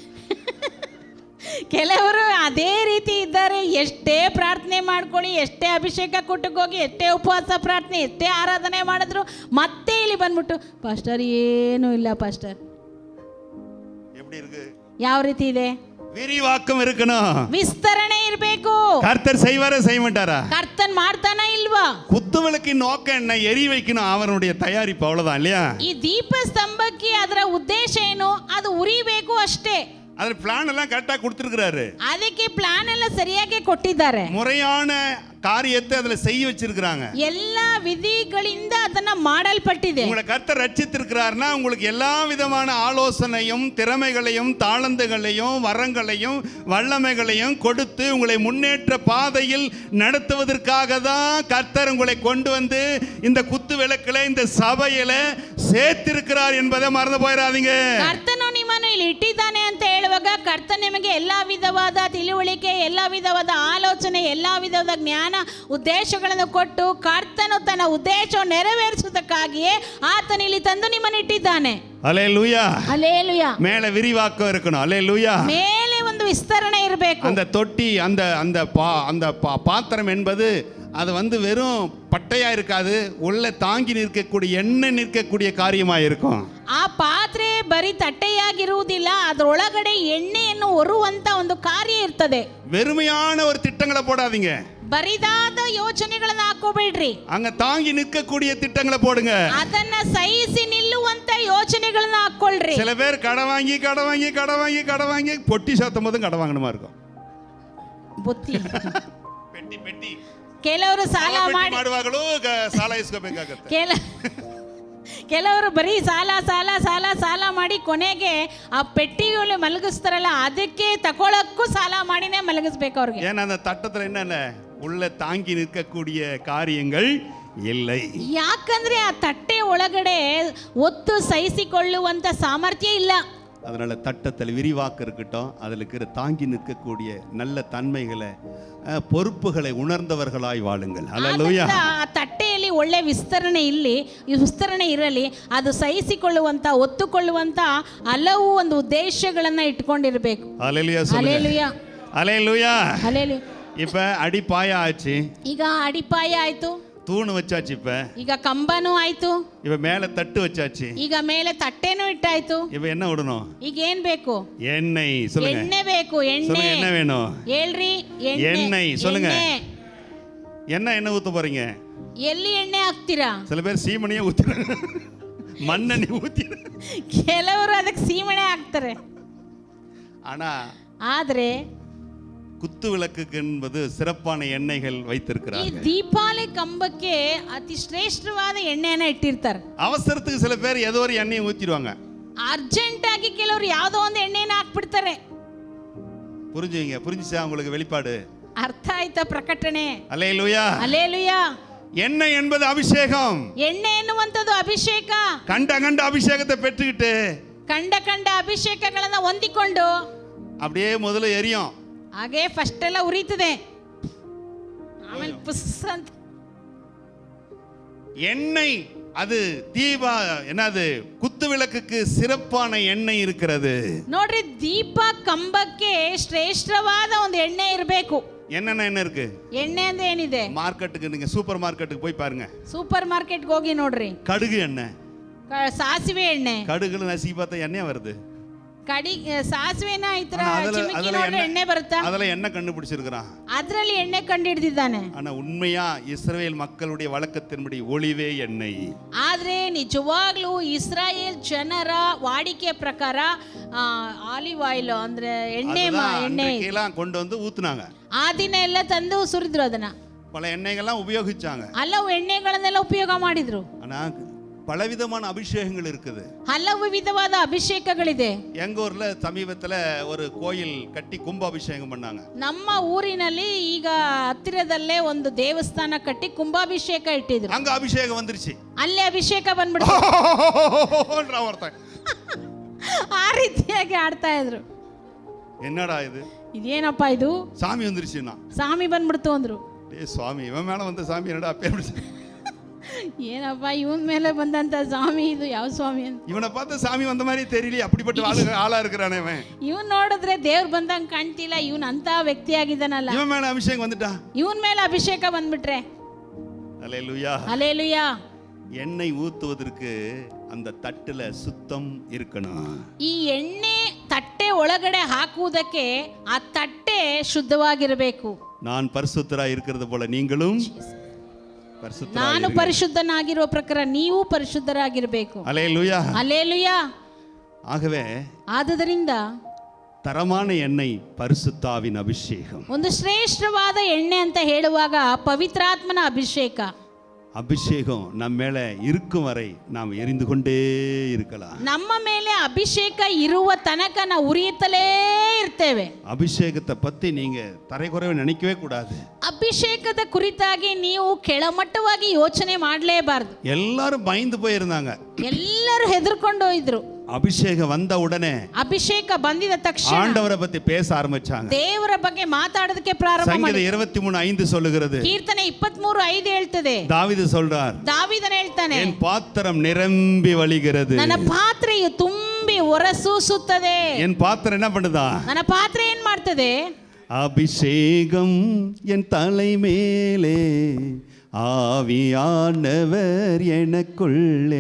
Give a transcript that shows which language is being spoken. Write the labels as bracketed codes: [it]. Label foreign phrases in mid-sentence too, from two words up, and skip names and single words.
[kn] ಕೆಲವರು ಅದೇ ರೀತಿ ಇದ್ದಾರೆ. ಎಷ್ಟೇ ಪ್ರಾರ್ಥನೆ ಮಾಡ್ಕೊಳ್ಳಿ, ಎಷ್ಟೇ ಅಭಿಷೇಕ ಕೊಟ್ಟಕ್ಕೆ ಹೋಗಿ, ಎಷ್ಟೇ ಉಪವಾಸ ಪ್ರಾರ್ಥನೆ, ಎಷ್ಟೇ ಆರಾಧನೆ ಮಾಡಿದ್ರು ಮತ್ತೆ ಇಲ್ಲಿ ಬಂದ್ಬಿಟ್ಟು ಪಾಸ್ಟರ್ ಏನೂ ಇಲ್ಲ ಪಾಸ್ಟರ್. [ta] எப்படி இருக்கு? [kn] ಯಾವ ರೀತಿ ಇದೆ? [ta] விரிவாக்கம் இருக்கணும், [kn] ವಿಸ್ತರಣೆ ಇರಬೇಕು. [ta] கர்த்தர் செய்வாரா செய்ய மாட்டாரா? [kn] ಕರ್ತನ್ ಮಾಡ್ತಾನ ಇಲ್ವಾ? [ta] குத்துவிளக்கின் நோக்கம் என்ன? எரி வைக்கணும், அவனுடைய தயாரிப்பு, அவ்வளவுதான் இல்லையா? [kn] ಈ ದೀಪ ಸ್ತಂಭಕ್ಕೆ ಅದರ ಉದ್ದೇಶ ಏನು? ಅದು ಉರಿಬೇಕು ಅಷ್ಟೇ. ಅದರ ಪ್ಲಾನ್ [ta] எல்லாம் கரெக்டா கொடுத்திருக்காரு. [kn] ಅದಕ್ಕೆ ಪ್ಲಾನ್ ಎಲ್ಲ ಸರಿಯಾಗಿ ಕೊಟ್ಟಿದ್ದಾರೆ. [ta] முறையான காரியத்தை அதுல செய்ய வச்சிருக்காங்க. எல்லா விதிகளிಂದ [kn] ಅದನ್ನ ಮಾಡಲ್ಪಟ್ಟಿದೆ. [ta] உங்களை கர்த்தர் ரட்சித்திருக்கிறார்னா உங்களுக்கு எல்லா விதமான ஆலோசனையும், திறமைகளையும், தாளந்துகளையும், வரங்களையும், வல்லமைகளையும் கொடுத்து உங்களை முன்னேற்ற பாதையில் நடத்துவதற்காக தான் கர்த்தர் உங்களை கொண்டு வந்து இந்த குத்து விளக்குல, இந்த சபையில சேர்த்திருக்கிறார் என்பதை மறந்து போயிடாதீங்க. [kn] ಕರ್ತನು ನಿಮ್ಮನ್ನು ಇಲ್ಲಿ ಇಟ್ಟಿದ್ದಾನೆ ಅಂತ ಹೇಳುವಾಗ ಕರ್ತನ ನಿಮಗೆ ಎಲ್ಲಾ ವಿಧವಾದ ತಿಳುವಳಿಕೆ, ಎಲ್ಲಾ ವಿಧವಾದ ಆಲೋಚನೆ, ಎಲ್ಲಾ ವಿಧವಾದ ಜ್ಞಾನ, ಉದ್ದೇಶಗಳನ್ನು ಕೊಟ್ಟು ಕರ್ತನು ತನ್ನ ಉದ್ದೇಶವನ್ನು ನೆರವೇರಿಸುವುದಕ್ಕಾಗಿಯೇ ಆತನ ಇಲ್ಲಿ ತಂದು ನಿಮ್ಮನ್ನು ಇಟ್ಟಿದ್ದಾನೆ. [ta] அல்லேலூயா. அல்லேலூயா. மேலே விரிவாக்கம் இருக்கணும். அல்லேலூயா. [kn] ಮೇಲೆ ಒಂದು ವಿಸ್ತರಣೆ ಇರಬೇಕು. [ta] அந்த தொட்டி, அந்த பாத்திரம் என்பது அது வெறும் பட்டையா இருக்காது, உள்ள தாங்கி நிற்கக்கூடிய, எண்ணெய் நிற்கக்கூடிய காரியமா இருக்கும். [kn] ಆ ಪಾತ್ರೆ ಬರೀ ತಟ್ಟೆಯಾಗಿರುವುದಿಲ್ಲ, ಅದರೊಳಗಡೆ ಎಣ್ಣೆಯನ್ನು ಹೊರುವಂತ ಒಂದು ಕಾರ್ಯ ಇರ್ತದೆ. [ta] வெறுமையான ஒரு திட்டங்களை போடாதீங்க, [kn] ಬರಿದಾದ ಯೋಚನೆಗಳನ್ನ ಹಾಕೋಬೇಡ್ರಿ. [ta] அங்க தாங்கி நிற்கக்கூடிய திட்டங்களை போடுங்க. [kn] ಅದನ್ನ ಸಹಿಸಿ ನಿಲ್ಲುವಂತ ಯೋಚನೆಗಳನ್ನ ಹಾಕೊಳ್ರಿ. [ta] சில பேர் கடை வாங்கி பொட்டி சாத்தும் போதும் கடை வாங்கணுமா இருக்கும். [kn] ಬುತ್ತಿ [ta] பெட்டி [kn] ಕೆಲವರು ಸಾಲ ಮಾಡುವಾಗಲೂ ಸಾಲ ಇಸ್ಕೋಬೇಕಾಗತ್ತೆ. ಕೆಲವರು ಬರೀ ಸಾಲ ಮಾಡಿ ಕೊನೆಗೆ ಆ ಪೆಟ್ಟಿಗಳು ಮಲಗಿಸ್ತಾರಲ್ಲ, ಅದಕ್ಕೆ ತಗೊಳಕ್ಕೂ ಸಾಲ ಮಾಡಿನೇ ಮಲಗಿಸ್ಬೇಕು ಅವ್ರಿಗೆ. [ta] ஏன்னா அந்த தட்டத்துல என்னென்ன உள்ள தாங்கி நிற்கக்கூடிய காரியங்கள் இல்லை. [kn] ಯಾಕಂದ್ರೆ ಆ ತಟ್ಟೆ ಒಳಗಡೆ ಒತ್ತು ಸಹಿಸಿಕೊಳ್ಳುವಂತ ಸಾಮರ್ಥ್ಯ ಇಲ್ಲ. [ta] அதனால தட்டத்தில் விரிவாக்கம் இருக்கட்டும், அதில் இருக்கிற தாங்கி நிற்கக்கூடிய நல்ல தன்மைகளை, பொறுப்புகளை உணர்ந்தவர்களாய் வாழுங்கள். ஹல்லேலூயா. [kn] ಆ ತಟ್ಟೆಯಲ್ಲಿ ಒಳ್ಳೆ ವಿಸ್ತರಣೆ ಇರಲಿ, ಅದು ಸಹಿಸಿಕೊಳ್ಳುವಂತ, ಒತ್ತುಕೊಳ್ಳುವಂತ ಹಲವು ಒಂದು ಉದ್ದೇಶಗಳನ್ನ ಇಟ್ಕೊಂಡಿರಬೇಕು. [ta] ஹல்லேலூயா. [kn] ಹಲ್ಲೆಲೂಯಾ. [ta] ஹல்லேலூயா. [kn] ಹಲ್ಲೆಲೂಯಾ. [ta] இப்ப அடிப்பாய ஆச்சு, [kn] ಈಗ ಅಡಿಪಾಯ ಆಯ್ತು, [ta] தூணு வச்சாச்சு, [kn] ಈಗ ಕಂಬನೂ ಆಯ್ತು, [ta] இப்ப மேல தட்டு வச்சாச்சு, [kn] ಈಗ ಮೇಲೆ ತಟ್ಟೆನೂ ಇಟ್ಟಾಯ್ತು. [ta] இப்ப என்ன விடணும்? [kn] ಈಗ ಏನ್ ಬೇಕು? [ta] எண்ணெய். சொல்லுங்க. [kn] ಎಣ್ಣೆ ಬೇಕು. ಎಣ್ಣೆ. [ta] என்ன வேணும்? [kn] ಹೇಳ್ರಿ. [ta] எண்ணெய். சொல்லுங்க. என்ன ஊத்த போறீங்க? [kn] ಎಲ್ಲಿ ಎಣ್ಣೆ ಹಾಕ್ತೀರಾ? [ta] சில பேர் சீமனையே ஊத்துறாங்க, மண்ணெண்ணெய் ஊத்தி. [kn] ಕೆಲವರು ಅದಕ್ಕೆ ಸೀಮೆಣ್ಣೆ ಹಾಕ್ತಾರೆ. [ta] ஆனா [kn] ಆದ್ರೆ [ta] குத்து விளக்குக்கு என்பது சிறப்பான எண்ணெய்கள் [kn] ಈ [ta] வைத்திருக்கிறார்கள். [kn] ದೀಪಾವಳಿ ಕಂಬಕ್ಕೆ ಅತಿ ಶ್ರೇಷ್ಠವಾದ ಎಣ್ಣೆಯನ್ನ ಇಟ್ಟಿರ್ತಾರೆ. [ta] அவசரத்துக்கு சில பேர் ஏதோ ஒரு எண்ணெயை ஊத்திடுவாங்க. [kn] ಅರ್ಜೆಂಟ್ ಆಗಿ ಕೆಲವರು ಯಾವುದೋ ಒಂದು ಎಣ್ಣೆನ ಹಾಕ್ಬಿಡ್ತಾರೆ. [ta] புரிஞ்சுச்சா உங்களுக்கு வெளிப்பாடு? [kn] ಅರ್ಥ ಆಯ್ತಾ ಪ್ರಕಟಣೆ? [ta] அல்லேலூயா. [kn] ಹಲ್ಲೆಲೂಯಾ. [ta] எண்ணெய் என்பது அபிஷேகம். [kn] ಎಣ್ಣೆ ಎನ್ನುವಂಥದ್ದು ಅಭಿಷೇಕ. [ta] கண்ட அபிஷேகத்தை பெற்றுக்கிட்டு [kn] ಕಂಡ ಅಭಿಷೇಕಗಳನ್ನ ಹೊಂದಿಕೊಂಡು [ta] அப்படியே முதல்ல எரியும். [kn] ಹಾಗೆ ಫಸ್ಟ್ ಎಲ್ಲ ಉರಿತದೆ, ಆಮೇಲೆ ಪುಸ್ ಅಂತ. [ta] எண்ணெய் அது என்னது குத்து விளக்குக்கு சிறப்பான எண்ணெய் இருக்கிறது. [kn] ನೋಡ್ರಿ, ದೀಪ ಕಂಬಕ್ಕೆ ಶ್ರೇಷ್ಠವಾದ ಒಂದು ಎಣ್ಣೆ ಇರಬೇಕು. [ta] என்னென்ன எண்ணெய் இருக்கு? [kn] ಎಣ್ಣೆ ಅಂದ್ರೆ ಏನಿದೆ? [ta] மார்க்கெட்டுக்கு நீங்க சூப்பர் மார்க்கெட்டுக்கு போய் பாருங்க. [kn] ಸೂಪರ್ ಮಾರ್ಕೆಟ್ಗೆ ಹೋಗಿ ನೋಡ್ರಿ. [ta] கடுகு எண்ணெய், [kn] ಸಾಸಿವೆ ಎಣ್ಣೆ. [ta] கடுகுல நசி பார்த்தா எண்ணெய் வருது. [kn] ಸಾಸಿವೆನ ಈ ತರ ಚಿಮಿಕಿ ನೋಡ್ರೆ ಎಣ್ಣೆ ಬರುತ್ತಾ? [ta] ಅದೆಲ್ಲ எண்ணெய் கண்டுபிடிச்சிருக்கான். [kn] ಅದರಲ್ಲಿ ಎಣ್ಣೆ ಕಂಡುಹಿಡಿದಿದ್ದಾನೆ. [ta] ஆனா ಉண்மையா இஸ்ரவேல் மக்களுடைய வழக்கத்தின்படி ஒளிவே எண்ணெய். [kn] ಆದ್ರೆ ನಿಜವಾಗ್ಲೂ ಇಸ್ರಾಯೇಲ್ ಜನರ ವಾಡಿಕೆ ಪ್ರಕಾರ [en] olive oil [kn] ಅಂದ್ರೆ ಎಣ್ಣೆ [ta] எல்லாம் கொண்டு வந்து ஊத்துனாங்க. [kn] ಆ ದಿನ ಎಲ್ಲ ತಂದು ಸುರಿದ್ರು ಅದನ್ನ. [ta] பல எண்ணெய்கள்லாம் உபயோகிச்சாங்க. [kn] ಹಲವು ಎಣ್ಣೆಗಳನ್ನೆಲ್ಲ ಉಪಯೋಗ ಮಾಡಿದ್ರು. [ta] ஆனா பலவிதமான அபிஷேகங்கள் இருக்குது. [kn] ಹಲವು ವಿಧವಾದ ಅಭಿಷೇಕಗಳಿದೆ. [ta] எங்க ஊர்ல சமீபத்துல ஒரு கோயில் கட்டி கும்பாபிஷேகம் பண்ணாங்க. [kn] ನಮ್ಮ ಊರಿನಲ್ಲಿ ಈಗ ಹತ್ತಿರದಲ್ಲೇ ಒಂದು ದೇವಸ್ಥಾನ ಕಟ್ಟಿ ಕುಂಭಾಭಿಷೇಕ ಇಟ್ಟಿದ್ರು. [ta] அங்க அபிஷேகம் வந்துருச்சு. [kn] ಅಲ್ಲೇ ಅಭಿಷೇಕ ಬಂದ್ಬಿಡ್ತು. ಆ ರೀತಿಯಾಗಿ ಆಡ್ತಾ ಇದ್ರು. [ta] என்னடா இது? [kn] ಇದೇನಪ್ಪ ಇದು? [ta] சாமி வந்துருச்சுன்னா [kn] சாமி ಬಂದ್ಬಿಡ್ತು ಅಂದ್ರು. ಏ ಸ್ವಾಮಿ ಇವನ್ [ta] மேல வந்த சாமி என்னடா பேர்? [kn] ಏನಪ್ಪ ಇವನ್ ಮೇಲೆ ಬಂದಂತ ಸ್ವಾಮಿ ಇದು ಯಾವ ಸ್ವಾಮಿ ಅಂತ. [ta] ಇವನ பார்த்த சாமி வந்த மாதிரி தெரியல, அப்படிப்பட்ட ஆளா இருக்கிறானே அவன். [kn] ಇವನ್ ನೋಡಿದ್ರೆ ದೇವ್ರು ಬಂದಂಗ ಕಾಣ್ತಿಲ್ಲ, ಇವನ್ ಅಂತ ವ್ಯಕ್ತಿ ಆಗಿದ್ದಾನಲ್ಲ. ಇವನ್ ಮೇಲೆ ಅಭಿಷೇಕ வந்துட்டா. ಇವನ್ ಮೇಲೆ ಅಭಿಷೇಕ ಬಂದ್ಬಿಟ್ರೆ [ta] அல்லேலூயா. அல்லேலூயா. எண்ணெய் ஊத்துவதற்கு அந்த தட்டுல சுத்தம் இருக்கணும். [kn] ಈ ಎಣ್ಣೆ ತಟ್ಟೆ ಒಳಗಡೆ ಹಾಕುವುದಕ್ಕೆ ಆ ತಟ್ಟೆ ಶುದ್ಧವಾಗಿರಬೇಕು. [ta] நான் பரிசுத்தராய் இருக்கிறது போல நீங்களும் [kn] ನಾನು ಪರಿಶುದ್ಧನಾಗಿರುವ ಪ್ರಕಾರ ನೀವು ಪರಿಶುದ್ಧರಾಗಿರಬೇಕು. [ta] அல்லேலூயா. அல்லேலூயா. ஆகவே [kn] ಆದುದರಿಂದ [ta] தரமான எண்ணெய் பரிசுத்தாவின் அபிஷேகம். [kn] ಒಂದು ಶ್ರೇಷ್ಠವಾದ ಎಣ್ಣೆ ಅಂತ ಹೇಳುವಾಗ ಪವಿತ್ರಾತ್ಮನ ಅಭಿಷೇಕ. [ta] அபிஷேகம் நம்ம மேல இருக்கும் வரை நாம் எரிந்து கொண்டே இருக்கலாம். [kn] ನಮ್ಮ ಮೇಲೆ ಅಭಿಷೇಕ ಇರುವ ತನಕ ನಾವು ಉರಿಯುತ್ತಲೇ ಇರ್ತೇವೆ. [ta] அபிஷேகத்தை பத்தி நீங்க தரைக்குறைவு நினைக்கவே கூடாது. [kn] ಅಭಿಷೇಕದ ಕುರಿತಾಗಿ ನೀವು ಕೆಳಮಟ್ಟವಾಗಿ ಯೋಚನೆ ಮಾಡಲೇಬಾರದು. [ta] எல்லாரும் பயந்து போயிருந்தாங்க. [kn] ಎಲ್ಲರೂ ಹೆದರ್ಕೊಂಡು ಹೋಯಿದ್ರು. [ta] அபிஷேகம் வந்த உடனே [kn] ಅಭಿಷೇಕ ಬಂದಿದ ತಕ್ಷಣ [ta] ஆண்டவரை பத்தி பேச ஆரம்பிச்சாங்க. [kn] ದೇವರ ಬಗ್ಗೆ ಮಾತಾಡೋದಕ್ಕೆ ಪ್ರಾರಂಭ [ta] சங்கீதம் [kn] ಮಾಡಿದ್ರು. [ta] 23:5 சொல்லுகிறது. [kn] ಕೀರ್ತನೆ 23:5 ಹೇಳ್ತದೆ. [ta] தாவீது சொல்றார், [kn] ದಾವೀದನು ಹೇಳ್ತಾನೆ, [ta] என் பாத்திரம் நிரம்பி வழிகிறது. [kn] ನನ್ನ ಪಾತ್ರೆಯು ತುಂಬಿ ಹೊರಸೂಸುತ್ತದೆ. [ta] என் பாத்திரம் என்ன பண்ணுதா? [kn] ನನ್ನ ಪಾತ್ರೆ ಏನ್ ಮಾಡ್ತದೆ? [ta] அபிஷேகம் என் தலை மேலே, ஆவியானவர் எனக்குள்ளே.